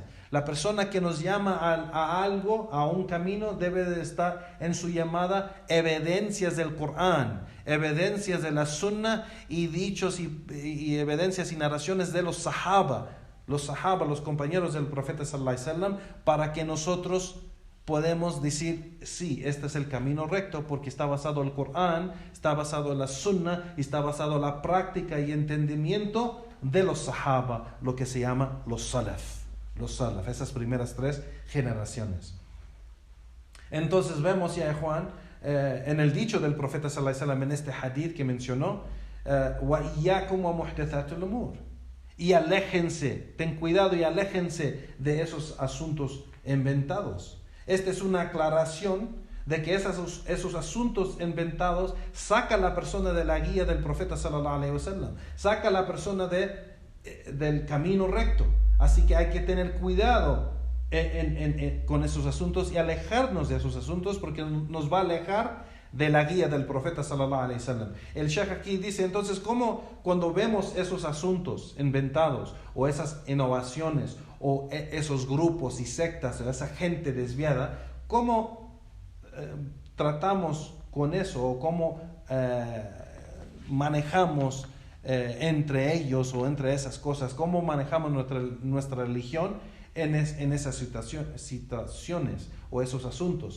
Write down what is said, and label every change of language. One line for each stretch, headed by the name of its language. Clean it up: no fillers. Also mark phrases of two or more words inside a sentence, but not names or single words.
Spanish: La persona que nos llama a algo, a un camino, debe de estar en su llamada evidencias del Corán, evidencias de la Sunna y dichos y evidencias y narraciones de los Sahaba, los compañeros del profeta
Arabic: صلى الله عليه وسلم,
Spanish: para que nosotros podemos decir, sí, este es el camino recto, porque está basado en el Corán, está basado en la Sunna, y está basado en la práctica y entendimiento de los Sahaba, lo que se llama los Salaf, esas primeras tres generaciones. Entonces vemos ya, Juan, en el dicho del profeta
Arabic: صلى الله عليه وسلم,
Spanish: en este hadith que mencionó,
Arabic: وَإِيَّاكُمْ وَمُحْدَثَاتُ الْأُمُورِ,
Spanish: y aléjense, ten cuidado y aléjense de esos asuntos inventados. Esta es una aclaración de que esos asuntos inventados saca a la persona de la guía del profeta
Arabic: صلى الله عليه وسلم,
Spanish: saca a la persona del camino recto. Así que hay que tener cuidado con esos asuntos y alejarnos de esos asuntos, porque nos va a alejar de la guía del profeta
Arabic: صلى الله عليه وسلم.
Spanish: El Sheikh aquí dice entonces, ¿cómo cuando vemos esos asuntos inventados o esas innovaciones o esos grupos y sectas o esa gente desviada, cómo tratamos con eso o cómo manejamos entre ellos o entre esas cosas, cómo manejamos nuestra religión en esas situaciones o esos asuntos?